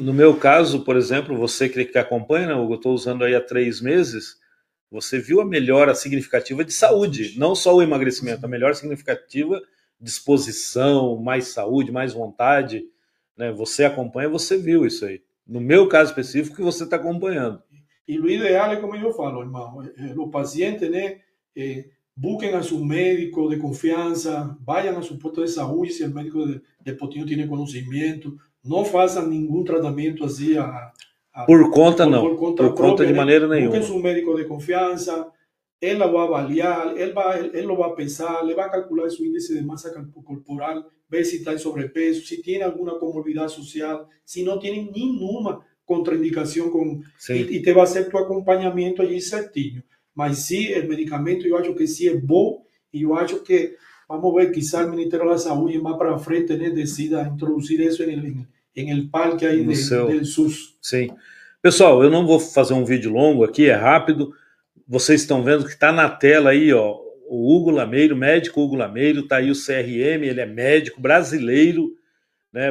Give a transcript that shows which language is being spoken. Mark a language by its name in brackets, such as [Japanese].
[Portuguese] No meu caso, por exemplo, você que acompanha, né, Hugo, eu estou usando aí há 3 meses, você viu a melhora significativa de saúde, não só o emagrecimento, a melhora significativa, disposição, mais saúde, mais vontade, né? Você acompanha, você viu isso aí. No meu caso específico, que você está acompanhando. E o ideal é como eu falo, irmão, os pacientes, né, [Spanish] busquen a su médico de confianza, vayan a su puesto de salud si el médico de potinho tiene conocimiento, no hagan ningún tratamiento así [Portuguese] por conta não, por conta de maneira nenhuma. [Spanish] Busquen su médico de confianza, él la va a avaliar, él lo va a pesar, le va a calcular su índice de masa corporal, ver si está en sobrepeso, si tiene alguna comorbilidad social, si no tiene ninguna contraindicación y te va a hacer tu acompañamiento allí certinho. [Portuguese] Mas sim, o medicamento eu acho que sim é bom e eu acho que vamos ver, quizá o Ministério da Saúde mais para frente, né, decida introduzir isso em el parque aí do SUS. Sim. Pessoal, eu não vou fazer um vídeo longo aqui, é rápido. Vocês estão vendo que está na tela aí, ó, o Hugo Lameiro, médico Hugo Lameiro, está aí o CRM, ele é médico brasileiro, né?